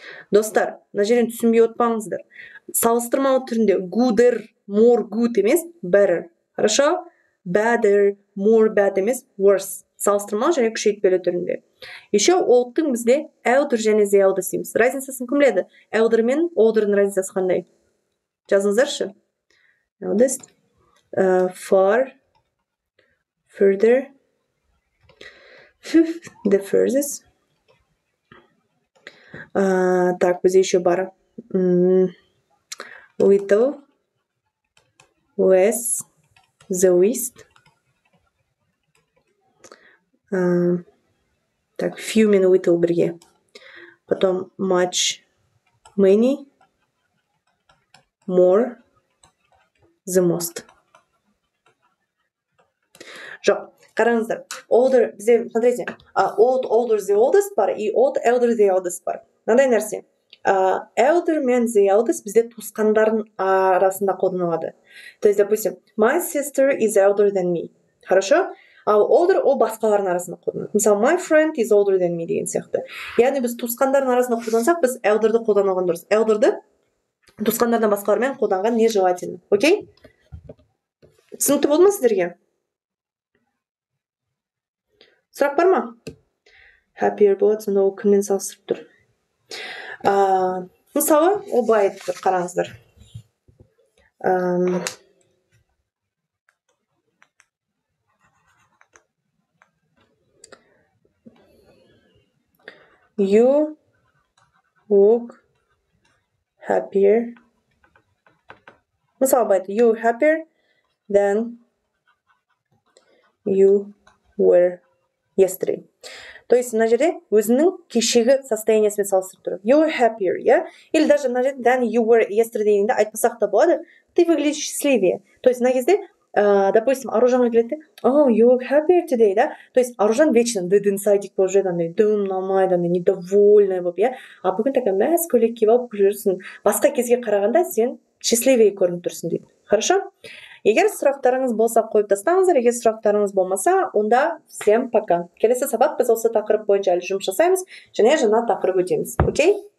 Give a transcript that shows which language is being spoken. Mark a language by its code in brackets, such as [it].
[kk] Достар, мына жерден түсінбей отпаңыздар. Салыстырмалы түрінде [en] gooder, more good емес, better. [ru] Хорошо? [en] Better, more bad емес, worse. [kk] Салыстырмалы және күшейтпелі түрінде. Еще old'тың бізде elder және the eldest дейміз. Разницасын кім біледі? Elder мен older'ның разницасы қандай? Жазыңыздаршы. [en] Eldest, far, further, the furthest. [kk] Так, бізде еще бар. [en] Little, less, the least. [kk] Так, few мен little бірге. [en] Потом much, many, more, the most. [kk] Жоқ, қараңыздар. [en] Older, бізде, смотрите, old, older, the oldest бар, и old, elder, the eldest бар. [kk] Мынандай нәрсе. Elder мен the eldest бізде туысқандардың арасында қолданылады. [ru] То есть, допустим, [en] my sister is elder than me. [ru] Хорошо? [kk] Ал older ол басқалардың арасында қолданылады. Мысалы, [en] my friend is older than me [kk] деген сияқты. Яғни біз туысқандардың арасында қолдансақ, біз elder'ды қолданған дұрыс. Elder'ды туысқандардан басқалармен қолданған нежелательно. Окей? Түсінікті болды ма сіздерге? Сұрақ бар ма? Happier болады, сонда ол кіммен салыстырып тұр? Мысалы, ол былай айтып тұр, қараңыздар. [en] You look happier. [kk] Мысалы, былай айтты. [en] You happier than you were yesterday. [kk] То есть, мына жерде өзінің кешегі состояниясымен салыстырып тұр. [en] You were happier, yeah? [kk] Или даже мына жерде [en] than you were yesterday [kk] дегенде айтпасақ та болады. [ru] Ты выглядишь счастливее. [kk] То есть, мына кезде, допустим, Аружанға келеді, [en] oh, you look happier today, [kk] да? То есть, Аружан вечно дын-садик болып жүреді, дым намайды, недовольная болып, иә? А бүгін такая мәз көйлек киіп алып жүрсің. Басқа кезге қарағанда сен счастливее көрініп тұрсың дейді. Хорошо? Егер сұрақтарыңыз болса қойып тастаңыздар, егер сұрақтарыңыз болмаса, онда [ru] всем пока. [kk] Келесі сабақ біз осы тақырып бойынша әлі жұмыс жасаймыз, және жаңа тақырып өтеміз. Окей?